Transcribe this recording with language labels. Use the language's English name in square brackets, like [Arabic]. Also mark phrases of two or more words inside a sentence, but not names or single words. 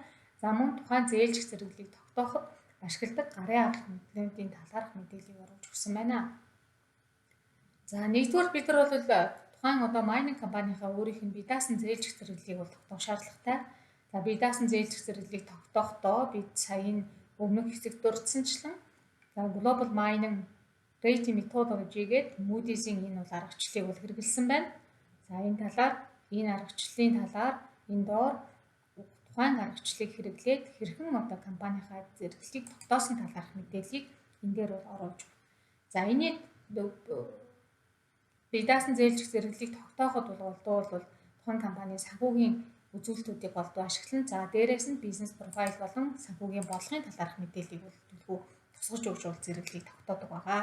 [Mongolian] За мөн тухайн зээлжих зэрэглэлийг тогтооход ашигладаг гарын авах мэдээллийн талаарх мэдээллийг оруулж өгсөн байна. За нэгдүгээр бид нар бол тухайн одоо майнинг компанийнхаа өөрийнх нь бие даасан зээлжих зэрэглэлийг бол тогтоох шаардлагатай. За бие даасан зээлжих зэрэглэлийг тогтоохдоо бид саяын өмнөх хэсэгт дурдсанчлан [English] global mining rating methodology- [Mongolian] гээд Moody's-ийн энэ бол аргачлалыг бол хэрэгэлсэн байна. За энэ талаар энэ аргачлалын талаар энэ доор тухайн аргачлалыг хэрэглээд хэрхэн одоо компанийнхаа зэрэглэлийг тогтоосон талаарх мэдээллийг энэ дээр бол оруулж байна. За энийг бие даасан зээлжих зэрэглэлийг тогтооход бол тухайн компанийн санхүүгийн үзүүлэлтүүдийг голдуу ашиглан за дээрээс нь [English] business profile [Mongolian] болон санхүүгийн бодлогын талаарх мэдээллийг бол төлхөө тусгаж өгч бол зэрэглэлийг тогтоодог байгаа.